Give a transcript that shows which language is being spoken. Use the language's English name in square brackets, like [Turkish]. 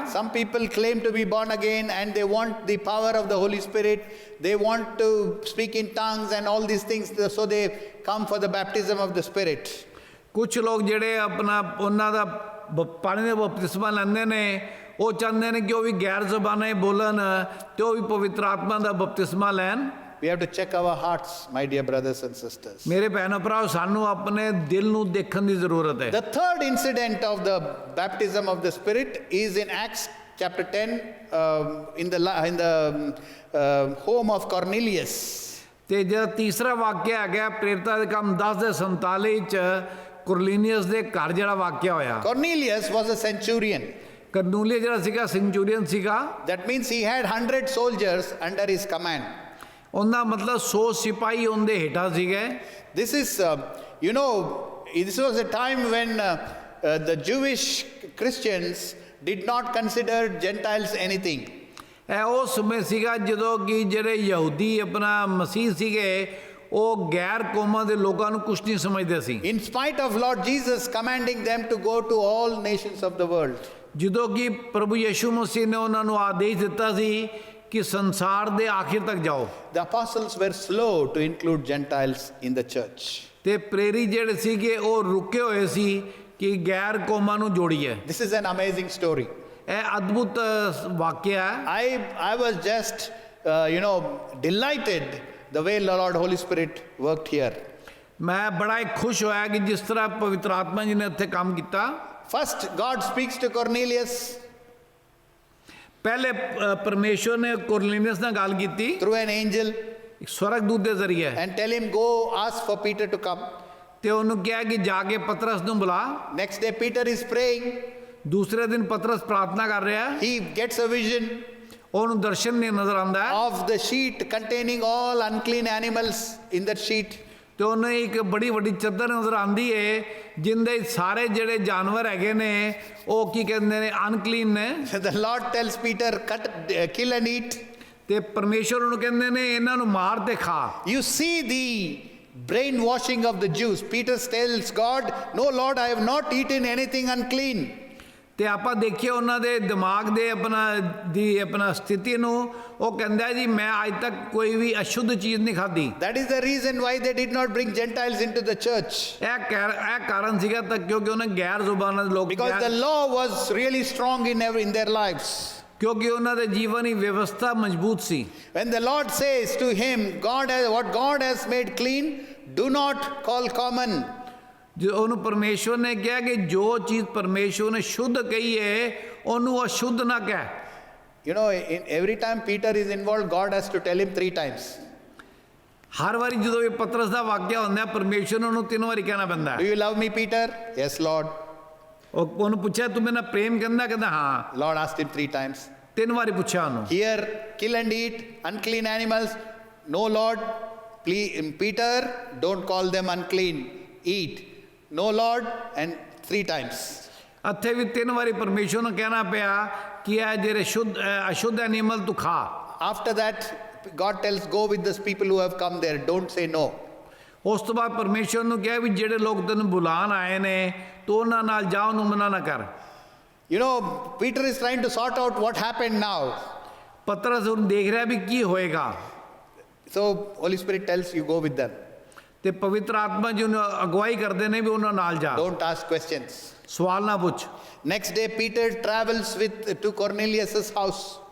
[English] Some people claim to be born again and they want the power of the Holy Spirit. They want to speak in tongues and all these things, so they come for the baptism of the Spirit. [Punjabi] ਕੁਝ ਲੋਕ ਜਿਹੜੇ ਆਪਣਾ ਉਹਨਾਂ ਦਾ ਪਾਣੀ ਦਾ ਬਪਤਿਸਮਾ ਲੈਂਦੇ ਨੇ, ਉਹ ਚਾਹੁੰਦੇ ਨੇ ਕਿ ਉਹ ਵੀ ਗੈਰ ਜ਼ਬਾਨਾਂ ਬੋਲਣ ਤੇ ਉਹ ਵੀ ਪਵਿੱਤਰ ਆਤਮਾ ਦਾ ਬਪਤਿਸਮਾ ਲੈਣ। [English] We have to check our hearts, my dear brothers and sisters. [Punjabi] ਮੇਰੇ ਭੈਣੋ ਭਰਾਓ, ਸਾਨੂੰ ਆਪਣੇ ਦਿਲ ਨੂੰ ਦੇਖਣ ਦੀ ਜ਼ਰੂਰਤ ਹੈ। [English] The third incident of the baptism of the Spirit is in Acts chapter 10, in the home of Cornelius. [Punjabi] ਤੇ ਜਿਹੜਾ ਤੀਸਰਾ ਵਾਕਿਆ ਹੈਗਾ ਪ੍ਰੇਰਿਤਾਂ ਦੇ ਕੰਮ 10:47 ਚ ਕੁਰਲੀਨੀਅਸ ਦੇ ਘਰ ਜਿਹੜਾ ਵਾਕਿਆ ਹੋਇਆ। [English] Cornelius was a centurion. [Punjabi] ਕਰਨੂਲੀਆ ਜਿਹੜਾ ਸੀਗਾ ਸੈਂਚੂਰੀਅਨ ਸੀਗਾ। [English] That means he had 100 soldiers under his command. [Punjabi] ਉਹਦਾ ਮਤਲਬ 100 ਸਿਪਾਹੀ ਉਹਦੇ ਹੇਠਾਂ ਸੀਗੇ। [English] This is, this was a time when the Jewish Christians did not consider Gentiles anything. [Punjabi] ਇਹ ਉਹ ਸਮੇਂ ਸੀਗਾ ਜਦੋਂ ਕਿ ਜਿਹੜੇ ਯਹੂਦੀ ਆਪਣਾ ਮਸੀਹ ਸੀਗੇ ਉਹ ਗੈਰ ਕੌਮਾਂ ਦੇ ਲੋਕਾਂ ਨੂੰ ਕੁਛ ਨਹੀਂ ਸਮਝਦੇ ਸੀ। [English] In spite of Lord Jesus commanding them to go to all nations of the world. [Punjabi] ਜਦੋਂ ਕਿ ਪ੍ਰਭੂ ਯਿਸੂ ਮਸੀਹ ਨੇ ਉਹਨਾਂ ਨੂੰ ਆਦੇਸ਼ ਦਿੱਤਾ ਸੀ ਕਿ ਸੰਸਾਰ ਦੇ ਆਖਿਰ ਤੱਕ ਜਾਓ। [English] The apostles were slow to include Gentiles in the church. [Punjabi] ਤੇ ਪ੍ਰੇਰੀ ਜਿਹੜੇ ਸੀਗੇ ਉਹ ਰੁਕੇ ਹੋਏ ਸੀ ਕਿ ਗੈਰ ਕੌਮਾਂ ਨੂੰ ਜੋੜੀਏ। [English] This is an amazing story. [Punjabi] ਇਹ ਅਦਭੁਤ ਵਾਕਿਆ ਹੈ। [English] I was just, delighted the way the Lord Holy Spirit worked here. [Punjabi] ਮੈਂ ਬੜਾ ਹੀ ਖੁਸ਼ ਹੋਇਆ ਕਿ ਜਿਸ ਤਰ੍ਹਾਂ ਪਵਿੱਤਰ ਆਤਮਾ ਜੀ ਨੇ ਇੱਥੇ ਕੰਮ ਕੀਤਾ। [English] First, God speaks to Cornelius [Punjabi] ਪਹਿਲੇ ਪਰਮੇਸ਼ਵਰ ਨੇ ਕੁਰਲੀਨੀਅਸ ਨਾਲ ਗੱਲ ਕੀਤੀ [English] through an angel [Punjabi] ਇੱਕ ਸਵਰਗਦੂਤ ਦੇ ਜ਼ਰੀਏ [English] and tell him, go ask for Peter to come. [Punjabi] ਤੇ ਉਹਨੂੰ ਕਿਹਾ ਕਿ ਜਾ ਕੇ ਪਤਰਸ ਨੂੰ ਬੁਲਾ। [English] Next day, Peter is praying. [Punjabi] ਦੂਸਰੇ ਦਿਨ ਪਤਰਸ ਪ੍ਰਾਰਥਨਾ ਕਰ ਰਿਹਾ। [English] He gets a vision [Punjabi] ਉਹਨੂੰ ਦਰਸ਼ਨ ਨਹੀਂ ਨਜ਼ਰ ਆਉਂਦਾ [English] of the sheet containing all unclean animals in that sheet. [Punjabi] ਤੇ ਉਹਨੇ ਇੱਕ ਬੜੀ ਵੱਡੀ ਚੱਦਰ ਨਜ਼ਰ ਆਂਦੀ ਏ ਜਿੰਦੇ ਸਾਰੇ ਜਿਹੜੇ ਜਾਨਵਰ ਹੈਗੇ ਨੇ ਉਹ ਕੀ ਕਹਿੰਦੇ ਨੇ ਅਨਕਲੀਨ ਨੇ [English] The Lord tells Peter, kill and eat. [Punjabi] ਤੇ ਪਰਮੇਸ਼ਵਰ ਉਹਨੂੰ ਕਹਿੰਦੇ ਨੇ ਇਹਨਾਂ ਨੂੰ ਮਾਰ ਤੇ ਖਾ। [English] You see the brainwashing of the Jews. Peter tells God, no Lord, I have not eaten anything unclean. [Punjabi] ਤੇ ਆਪਾਂ ਦੇਖੀਏ ਉਹਨਾਂ ਦੇ ਦਿਮਾਗ ਦੇ ਆਪਣਾ ਸਥਿਤੀ ਨੂੰ ਉਹ ਕਹਿੰਦਾ ਜੀ ਮੈਂ ਅੱਜ ਤੱਕ ਕੋਈ ਵੀ ਅਸ਼ੁੱਧ ਚੀਜ਼ ਨਹੀਂ ਖਾਧੀ। [English] That is the reason why they did not bring Gentiles into the church. [Punjabi] ਇਹ ਕਾਰਨ ਸੀਗਾ ਤਾਂ ਕਿਉਂਕਿ ਉਹਨਾਂ ਗੈਰ ਜ਼ੁਬਾਨਾਂ ਦੇ ਲੋਕ [English] Because the law was really strong in their lives. [Punjabi] ਕਿਉਂਕਿ ਉਹਨਾਂ ਦੇ ਜੀਵਨ ਦੀ ਵਿਵਸਥਾ ਮਜ਼ਬੂਤ ਸੀ। [English] When the Lord says to him, what God has made clean, do not call common. [Punjabi] ਜੋ ਉਹਨੂੰ ਪਰਮੇਸ਼ਵਰ ਨੇ ਕਿਹਾ ਕਿ ਜੋ ਚੀਜ਼ ਪਰਮੇਸ਼ਵਰ ਨੇ ਸ਼ੁੱਧ ਕਹੀ ਹੈ ਉਹਨੂੰ ਅਸ਼ੁੱਧ ਨਾ ਕਹਿ। [English] You know, every time Peter is involved, God has to tell him 3 times. [Punjabi] ਹਰ ਵਾਰੀ ਜਦੋਂ ਇਹ ਪਤਰਸ ਦਾ ਵਾਕਿਆ ਹੁੰਦਾ ਪਰਮੇਸ਼ਵਰ ਨੂੰ ਉਹਨੂੰ 3 ਵਾਰੀ ਕਹਿਣਾ ਪੈਂਦਾ [English] Do you love me, Peter? Yes, Lord. [Punjabi] ਉਹਨੂੰ ਪੁੱਛਿਆ ਤੂੰ ਮੇਰੇ ਨਾਲ ਪ੍ਰੇਮ ਕਹਿੰਦਾ ਹਾਂ। [English] Lord asked him 3 times. [Punjabi] 3 ਵਾਰੀ ਪੁੱਛਿਆ ਉਹਨੂੰ। [English] Here, kill and eat unclean animals. No, Lord. Please, Peter, don't call them unclean. Eat. No, Lord. And 3 times. [Punjabi] ਇੱਥੇ ਵੀ 3 ਵਾਰੀ ਪਰਮੇਸ਼ਵਰ ਨੂੰ ਕਹਿਣਾ ਪਿਆ ਕਿ ਇਹ ਜਿਹੜੇ ਅਸ਼ੁੱਧ ਐਨੀਮਲ ਤੂੰ ਖਾ। [English] After that, God tells, go with those people who have come there. Don't say no. [Punjabi] ਉਸ ਤੋਂ ਬਾਅਦ ਪਰਮੇਸ਼ਵਰ ਨੂੰ ਕਿਹਾ ਵੀ ਜਿਹੜੇ ਲੋਕ ਤੈਨੂੰ ਬੁਲਾਉਣ ਆਏ ਨੇ ਤੂੰ ਉਹਨਾਂ ਨਾਲ ਜਾ ਉਹਨੂੰ ਮਨਾ ਨਾ ਕਰ। [English] You know, Peter is trying to sort out what happened now. [Punjabi] ਪਤਰਸ ਹੁਣ ਦੇਖ ਰਿਹਾ ਵੀ ਕੀ ਹੋਏਗਾ। [English] So Holy Spirit tells you, go with them. [Punjabi] ਤੇ ਪਵਿੱਤਰ ਆਤਮਾ ਜੀ ਉਹਨੂੰ ਅਗਵਾਈ ਕਰਦੇ ਨੇ ਵੀ ਉਹਨਾਂ ਨਾਲ ਜਾ। [English] Don't ask questions. [Punjabi] ਸਵਾਲ ਨਾ ਪੁੱਛ। [English] Next day, Peter travels to Cornelius' house.